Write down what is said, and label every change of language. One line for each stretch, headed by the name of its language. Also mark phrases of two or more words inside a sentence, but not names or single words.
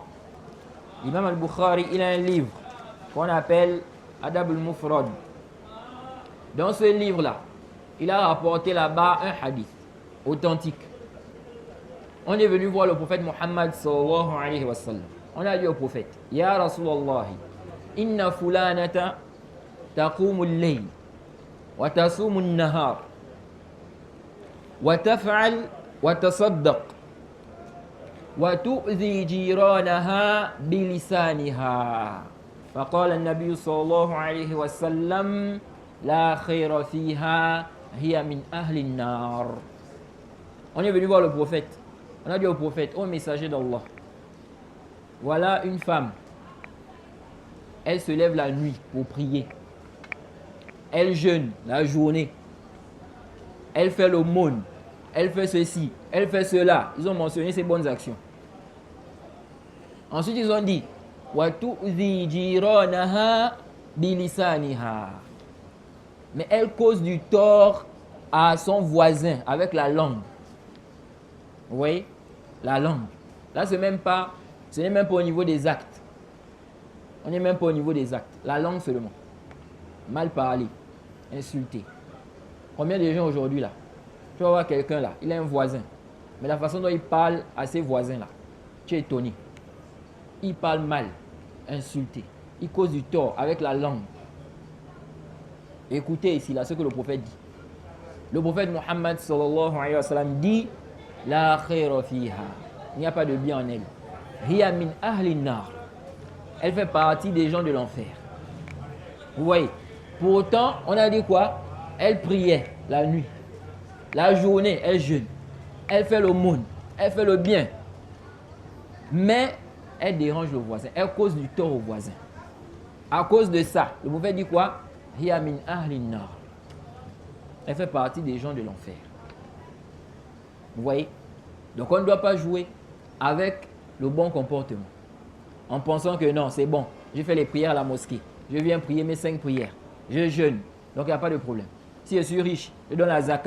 French: L'imam al-Bukhari, il a un livre qu'on appelle Adab al-Mufrad. Dans ce livre-là, il a rapporté là-bas un hadith authentique. On est venu voir le prophète Muhammad
Arabic: صلى الله عليه وسلم.
French: On a dit au prophète,
Arabic: يا رسول الله إن فلانة تقوم الليل وتصوم النهار وتفعل وتصدق وتؤذي جيرانها بلسانها فقال النبي صلى الله عليه وسلم لا خير فيها هي من أهل النار.
French: On est venu voir le prophète. On a dit au prophète, ô messager d'Allah, voilà une femme. Elle se lève la nuit pour prier. Elle jeûne la journée. Elle fait l'aumône. Elle fait ceci. Elle fait cela. Ils ont mentionné ses bonnes actions. Ensuite, ils ont dit
Arabic: وَتُؤْذِي جِيرَانَهَا بِلِسَانِهَا.
French: Mais elle cause du tort à son voisin avec la langue. Vous voyez? La langue. Là, ce n'est même pas au niveau des actes. On n'est même pas au niveau des actes. La langue seulement. Mal parler, insulter. Combien de gens aujourd'hui là? Tu vas voir quelqu'un là, il a un voisin. Mais la façon dont il parle à ses voisins là, tu es étonné. Il parle mal, insulté. Il cause du tort avec la langue. Écoutez ici là ce que le prophète dit. Le prophète Muhammad
Arabic: صلى الله عليه وسلم
French: dit
Arabic: لا خير فيها.
French: Il n'y a pas de bien en elle.
Arabic: هي من أهل النار.
French: Elle fait partie des gens de l'enfer. Vous voyez. Pourtant, on a dit quoi? Elle priait la nuit. La journée, elle jeûne. Elle fait l'aumône. Elle fait le bien. Mais elle dérange le voisin. Elle cause du tort au voisin. À cause de ça, le prophète dit quoi?
Arabic: هي من أهل النار.
French: Elle fait partie des gens de l'enfer. Vous voyez? Donc on ne doit pas jouer avec le bon comportement. En pensant que non, c'est bon. Je fais les prières à la mosquée. Je viens prier mes 5 prières. Je jeûne. Donc il n'y a pas de problème. Si je suis riche, je donne la zakat.